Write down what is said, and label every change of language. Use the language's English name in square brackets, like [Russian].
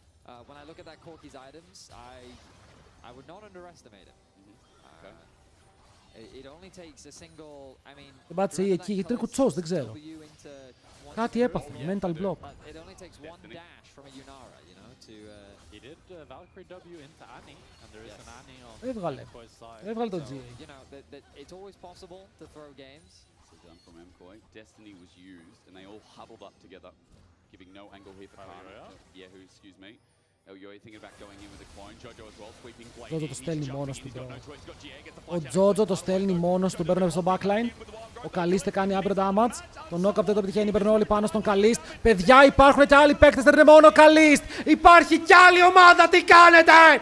[English] When I look at that Corky's items, I would not underestimate it. It only takes a single, I mean, [Greek] δεν πάτησε εκεί γιατί είναι κουτσός, δεν ξέρω. Κάτι έπαθε, [English] mental block. It only takes one dash from a Yunara, you know, to he did Valkyrie W into Annie and there is an Annie on [Greek] έβγαλε το GA. [English] You know, it's always possible to throw games. Done from Mkoi. Destiny was used and they all huddled up together, giving no angle here for Kana. Yehu, excuse me. [Greek] Ο Τζότζο το στέλνει μόνος του. Ο Τζότζο το στέλνει μόνος του, παίρνει στο backline. Ο Καλίστε κάνει upper damage. Το knockup δεν το πετυχαίνει, παίρνουν όλοι πάνω στον Καλίστ. Παιδιά, υπάρχουν και άλλοι παίκτες, δεν είναι μόνο ο Καλίστ. Υπάρχει κι άλλη ομάδα, τι κάνετε!